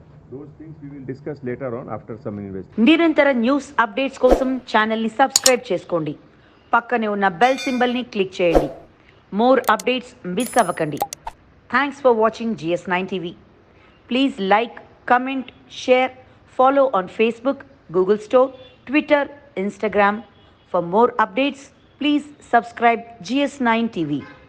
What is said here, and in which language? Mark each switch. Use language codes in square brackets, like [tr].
[en] Those things we will discuss later on after some investigation. [te] నిరంతర news updates కోసం ఛానల్ని subscribe చేసుకోండి. పక్కనే ఉన్న బెల్ సింబల్ని క్లిక్ చేయండి. మోర్ అప్డేట్స్ మిస్ అవ్వకండి. [en] Thanks for watching GS9 TV. Please like, comment, share, follow on Facebook, Google Store, Twitter, Instagram. For more updates, please subscribe GS9 TV.